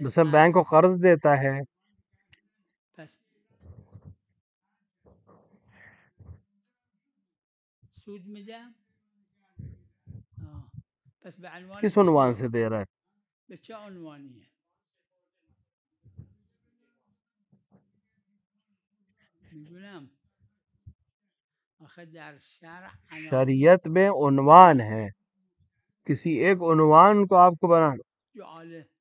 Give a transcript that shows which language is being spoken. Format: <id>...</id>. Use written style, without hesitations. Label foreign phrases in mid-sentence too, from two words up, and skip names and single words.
<ur>مثلا بینک کو قرض دیتا ہے،</ur> <fa>پس سود میدم،</fa> <ur>کس عنوان سے دے رہا ہے؟ شریعت میں عنوان ہے، کسی ایک عنوان کو آپ کو بنانا</ur>